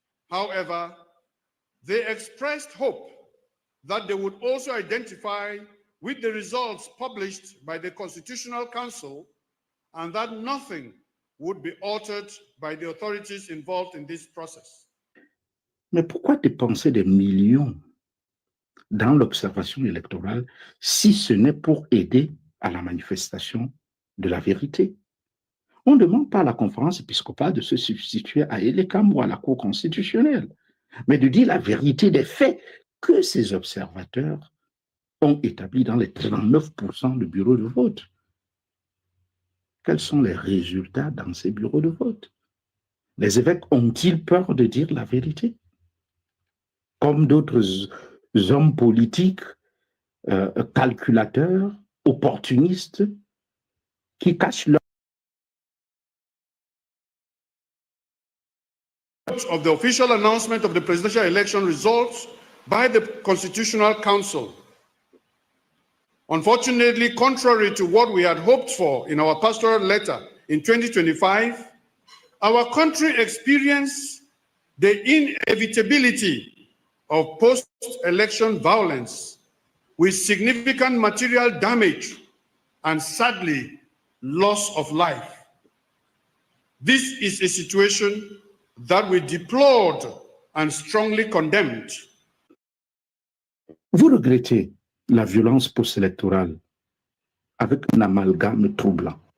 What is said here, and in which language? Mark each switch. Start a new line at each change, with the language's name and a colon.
English: However, they expressed hope that they would also identify with the results published by the Constitutional Council and that nothing would be altered by the authorities involved in this process.
French: Mais pourquoi dépenser des millions dans l'observation électorale si ce n'est pour aider à la manifestation de la vérité? On ne demande pas à la conférence épiscopale de se substituer à Elekam ou à la Cour constitutionnelle, mais de dire la vérité des faits que ces observateurs ont établis dans les 39% de bureaux de vote. Quels sont les résultats dans ces bureaux de vote? Les évêques ont-ils peur de dire la vérité? Comme d'autres hommes politiques, calculateurs, opportunistes, qui cachent leur...
English: Of the official announcement of the presidential election results by the Constitutional Council. Unfortunately, contrary to what we had hoped for in our pastoral letter in 2025, our country experienced the inevitability of post-election violence with significant material damage and, sadly, loss of life. This is a situation that we deplored and strongly condemned.
French: Vous regrettez la violence post-électorale avec un amalgame troublant.